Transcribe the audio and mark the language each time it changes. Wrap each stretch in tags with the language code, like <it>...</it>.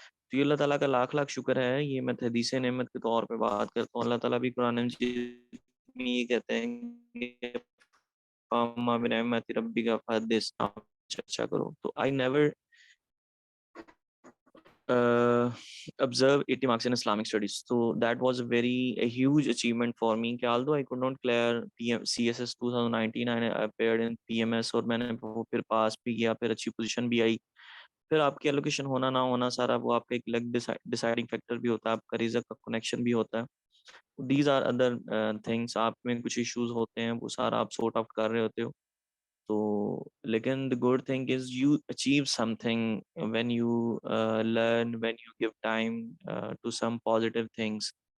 <ur>تو یہ اللہ تعالیٰ کا لاکھ لاکھ شکر ہے، یہ میں حدیث نعمت کے طور پہ بات کرتا ہوں۔ اللہ تعالیٰ بھی قرآن مجید میں یہ کہتے ہیں کہ</ur> <ar>فَأَمَّا بِنِعْمَةِ رَبِّكَ فَحَدِّثْ،</ar> <ur>اچھا کرو۔ تو</ur> <en>I never observe 80 marks in Islamic studies. So that was a huge achievement for me.</en> <ur>کہ</ur> <en>although I could not clear CSS 2019, I appeared in PMS</en> <ur>اور میں نے وہ پھر پاس بھی کیا، پھر اچھی پوزیشن بھی آئی۔ پھر آپ کی ایلوکیشن ہونا نہ ہونا سارا وہ آپ کا ایک لگ ڈیسائڈنگ فیکٹر بھی ہوتا ہے، آپ کا رزق کا کنیکشن بھی ہوتا ہے۔ دیز آر ادر تھنگس، آپ میں کچھ ایشوز ہوتے ہیں وہ سارا آپ سورٹ آؤٹ کر رہے ہوتے ہو۔ تو لیکن</ur> <en>the good thing is you achieve something when you learn, when you give time to some positive things.</en>